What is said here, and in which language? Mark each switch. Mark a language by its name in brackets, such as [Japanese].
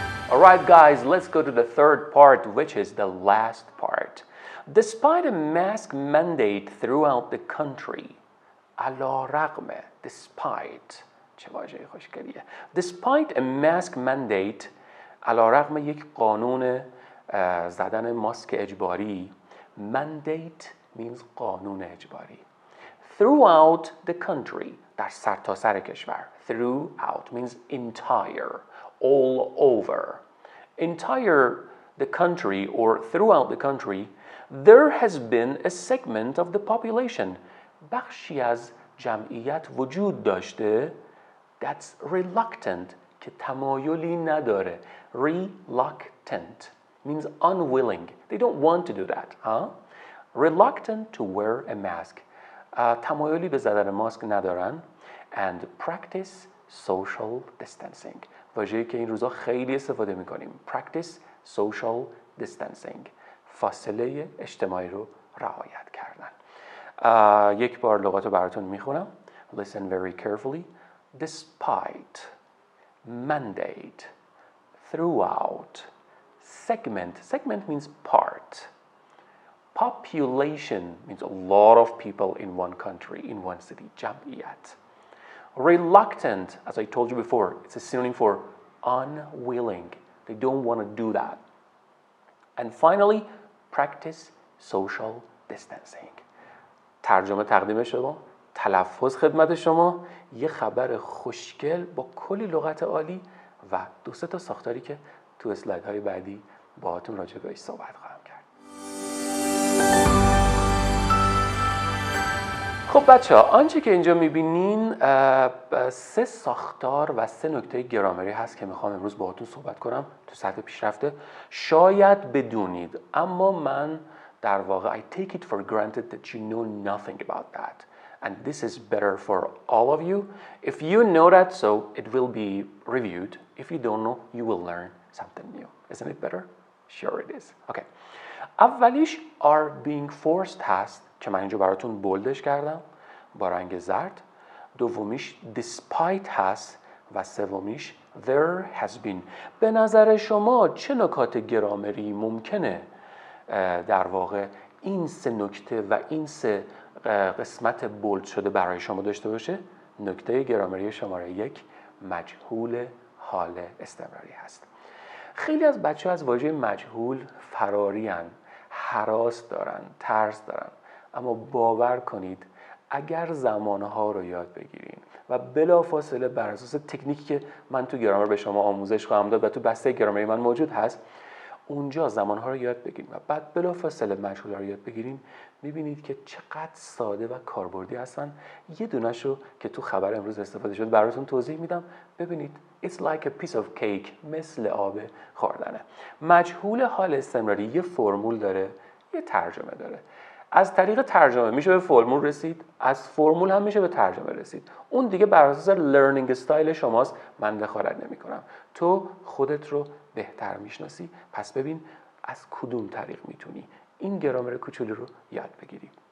[English] Alright guys, let's go to the third part, which is the last part. Despite a mask mandate throughout the country, [Persian] علی رغم [English] despite [Persian] چه واژه خوشگلیه. [English] Despite a mask mandate [Persian] علی رغم یک قانون زدن ماسک اجباری. [English] Mandate means [Persian] قانون اجباری. [English] Throughout the country [Persian] در سرتاسر کشور. [English] Throughout means entire, all over. Entire the country or throughout the country there has been a segment of the population [Persian] بخشی از جمعیت وجود داشته [English] that's reluctant [Persian] که تمایلی نداره. [English] Reluctant means unwilling. They don't want to do that. Reluctant to wear a mask. [Persian] تمایلی به زدن ماسک ندارن [English] and practice social distancing. [Persian] واژه‌ای که این روزا خیلی استفاده می‌کنیم. [English] Practice social distancing. [Persian] فاصله اجتماعی رو رعایت کردن. یک بار لغات رو براتون میخونم. [English] Listen very carefully. Despite, mandate, throughout, segment. Segment means part. Population means a lot of people in one country, in one city. [Persian] جمعیت. [English] Reluctant, as I told you before, it's a synonym for unwilling. They don't want to do that. And finally, practice social distancing. [Persian] ترجمه تقدیم شما، تلفظ خدمت شما، یه خبر خوشگل با کلی لغت عالی و 2-3 تا ساختاری که تو اسلایدهای بعدی باهاتون راجع بهش صحبت خواهم کرد. خب بچه‌ها آنچه که اینجا می‌بینین 3 ساختار و 3 نکته گرامری هست که میخوام امروز باهاتون صحبت کنم تو سطح پیشرفته. شاید بدونید اما من در واقع [English] I take it for granted that you know nothing about that and this is better for all of you. If you know that, so it will be reviewed. If you don't know, you will learn something new. Isn't it better? Sure it is. Okay. [Persian] اولیش [English] are being forced [Persian] هست که من اینجا براتون بولدش کردم با رنگ زرد. دومیش despite هست و سومیش there has been. به نظر شما چه نکات گرامری ممکنه در واقع این سه نکته و این سه قسمت بولد شده برای شما داشته باشه؟ نکته گرامری شماره 1 مجهول حال استمراری هست. خیلی از بچه‌ها از واژه مجهول فراری هن، هراس دارن، ترس دارن، اما باور کنید اگر زمانها رو یاد بگیرین و بلافاصله بر اساس تکنیکی که من تو گرامر به شما آموزش خواهم داد و تو بسته گرامری من موجود هست، اونجا زمانها رو یاد بگیرین و بعد بلافاصله مجهول رو یاد بگیرین، میبینید که چقدر ساده و کاربردی هستن. یه دونش رو که تو خبر امروز استفاده شد براتون توضیح میدم. ببینید [English] it's like a piece of cake، [Persian] مثل آب خوردنه. مجهول حال استمراری یه فرمول داره، یه ترجمه داره. از طریق ترجمه میشه به فرمول رسید، از فرمول هم میشه به ترجمه رسید. اون دیگه بر اساس لرنینگ استایل شماست، من دخالت نمی کنم. تو خودت رو بهتر میشناسی، پس ببین از کدوم طریق میتونی این گرامر کوچولو رو یاد بگیری.